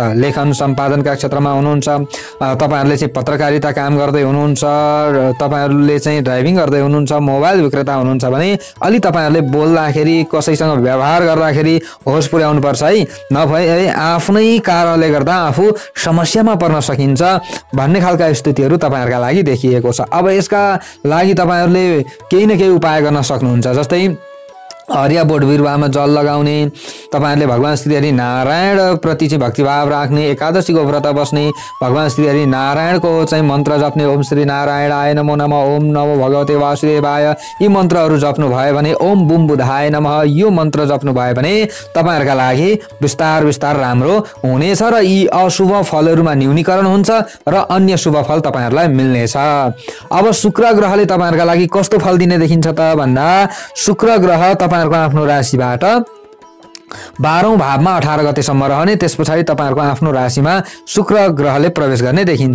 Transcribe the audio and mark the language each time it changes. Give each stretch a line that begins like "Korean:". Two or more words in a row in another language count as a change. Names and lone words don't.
Nepali: लेखन सम्पादनका क्षेत्रमा हुनुहुन्छ, तपाईहरुले चाहिँ पत्रकारिता काम गर्दै हुनुहुन्छ, तपाईहरुले चाहिँ ड्राइभिङ गर्दै हुनुहुन्छ, मोबाइल विक्रेता हुनुहुन्छ भने अलि तपाईहरुले बोल्दाखेरि कसैसँग व्यवहार गर्दाखेरि होस पुर्याउनु पर्छ है, नभए आफ्नै कारणले गर्दा आफू समस्यामा पर्न सकिन्छ भन्ने खालका स्थितिहरू तपाईहरुका लागि देखिएको छ। अब यसका लागि तपाईहरुले केही न केही उपाय गर्न सक्नुहुन्छ। जस्तै हरिया बोट बिरुवामा जल लगाउने, तपाईहरुले भगवान श्री हरि नारायण प्रति चाहिँ भक्तिभाव राख्ने, एकादशीको व्रत बस्ने, भगवान श्री हरि नारायणको चाहिँ मन्त्र जप्ने,
Sanskrit: ओम श्री नारायणाय नमो नमः, ओम नमो भगवते वासुदेवाय,
Nepali: यी मन्त्रहरू जप्नु भयो भने,
Sanskrit: ओम बुम बुधाय नमः
Nepali: यो मन्त्र जप्नु भयो भने तपाईहरुका लागि विस्तार विस्तार राम्रो हुनेछ र यी अशुभ फलहरुमा न्यूनीकरण हुन्छ र अन्य शुभ फल तपाईहरुलाई मिल्नेछ। अब शुक्र ग्रहले तपाईहरुका लागि कस्तो फल दिने देखिन्छ त भन्दा शुक्र ग्रह तपाईहरुको आफ्नो राशिबाट 12औं भावमा 18 गतेसम्म रहने, त्यस पछाडि तपाईहरुको आफ्नो राशिमा शुक्र ग्रहले प्रवेश गर्ने देखिन्छ।